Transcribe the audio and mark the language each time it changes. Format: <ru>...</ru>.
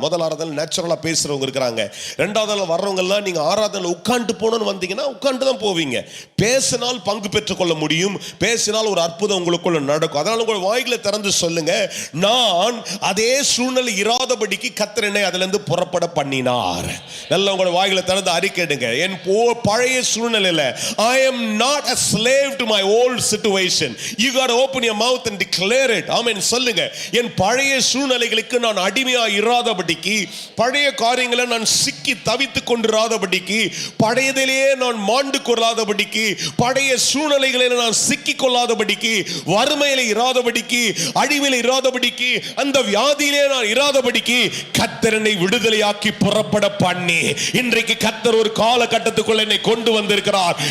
<ta>முதல் ஆராதனை நேச்சுரலா பேசுறவங்க இருக்கிறாங்க. 2வது வர்றவங்க எல்லாம் நீங்க ஆராதனை உட்கார்ந்து போகணும்னு வந்தீங்கன்னா உட்கார்ந்து தான் போவீங்க. பேசினால் பங்கு பெற்றுக் கொள்ள முடியும், பேசினால் ஒரு அற்புதம் உங்களுக்குள்ள நடக்கும். அதனால உங்கள் வாய்களை திறந்து சொல்லுங்க, நான் அதே சூழ்நிலை இராதபடிக்கு கர்த்தர் என்னை அதிலிருந்து புறப்பட பண்ணினார். நல்ல உங்களோட வாய்களை திறந்து அறிக்கையிடுங்க. என் பழைய சூழ்நிலையில</ta> <en>I am not a slave to my old situation. You got to open your mouth and declare it.</en> <ta>ஆமென் சொல்லுங்க. என் பழைய சூழ்நிலைகளுக்கு நான் அடிமையா இராதபடிக்கு, பழைய காரியங்களை நான் சிக்கி தவித்துக் கொண்டிராதபடிக்கு, பழையதிலேயே நான் மாண்டு கொள்ளாதபடிக்கு, பழைய சூழ்நிலைகளில் நான் சிக்கி கொள்ளாதபடிக்கு, வறுமையில இராதபடிக்கு, அழிவில் இராதபடிக்கு, அந்த வியாதியிலே நான் இராதபடிக்கு கர்த்தர் என்னை விடுதலையாக்கி புறப்பட பண்ணி இன்றைக்கு கர்த்தர் ஒரு காலகட்டத்துக்குள்ள என்னை கொண்டு வந்திருக்கிறார்.</ta>